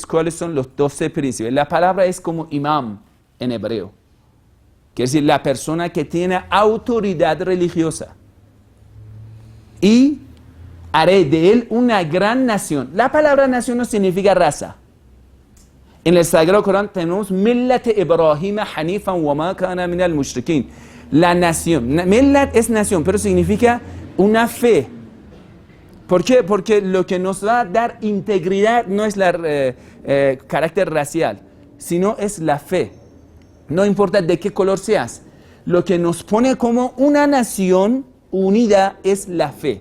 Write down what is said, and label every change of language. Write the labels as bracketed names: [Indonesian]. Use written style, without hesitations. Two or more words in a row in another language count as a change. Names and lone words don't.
[Spanish] ¿Cuáles son los 12 príncipes? La palabra es como imam en hebreo. Quiere decir, la persona que tiene autoridad religiosa. Y haré de él una gran nación. La palabra nación no significa raza. En el Sagrado Corán tenemos [Arabic] ملة إبراهيم حنيفا وما كان من المشركين. [Spanish] La nación. Millat es nación, pero significa una fe. ¿Por qué? Porque lo que nos va a dar integridad no es el carácter racial, sino es la fe. No importa de qué color seas. Lo que nos pone como una nación unida es la fe.